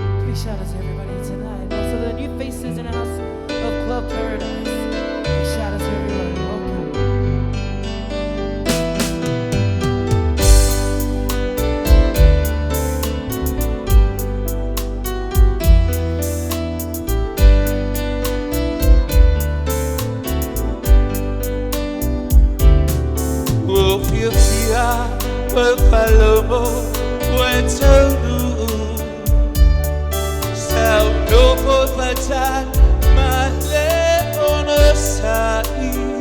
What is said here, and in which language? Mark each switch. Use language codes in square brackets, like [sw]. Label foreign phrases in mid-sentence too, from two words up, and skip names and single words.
[en] Big shout out to everybody tonight. Also the new faces in the house of Club Paradise. Big shout out to everyone. Welcome. [sm] Ua Ou Faalogo, Ua Ou Faalogo, male ono sai.